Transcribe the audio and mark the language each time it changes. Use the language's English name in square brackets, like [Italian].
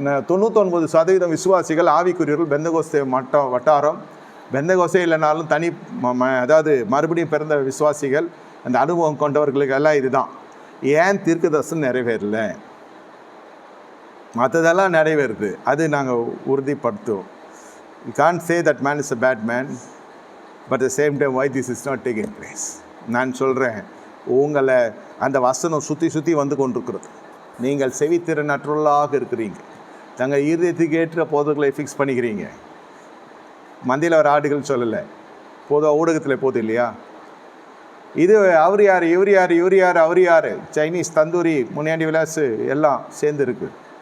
[Tamil] 99% விசுவாசிகள் ஆவிக்குரியவர்கள் பெந்தகோஸ்தே வட்டாரம், பெந்தகோஸ்தே இல்லைனாலும் தனி அதாவது மறுபடியும் பிறந்த விசுவாசிகள், அந்த அனுபவம் கொண்டவர்களுக்கு எல்லாம் இதுதான். ஏன் தீர்க்க தரிசனம் நிறைவேறல? மற்றதெல்லாம் நிறைவேறுது, அது நாங்கள் உறுதிப்படுத்துவோம். [English] You can't say that man is a bad man, but at the same time why this is not taking place. [Tamil] நான் சொல்கிறேன், உங்களை அந்த வசனம் சுற்றி சுற்றி வந்து கொண்டிருக்கிறது. நீங்கள் செவித்திறனற்றவர்களாக இருக்கிறீங்க. தங்கள் இருதயத்துக்கு ஏற்ற போதர்களை ஃபிக்ஸ் பண்ணிக்கிறீங்க. மந்தியில் ஒரு ஆடுகள் சொல்லலை, பொதுவாக ஊடகத்தில் போகுது இல்லையா, இது அவர் யார், இவர் யார், இவர் யார், அவர் யார், சைனீஸ் தந்தூரி முனியாண்டி விலாசு எல்லாம் சேர்ந்து இருக்குது.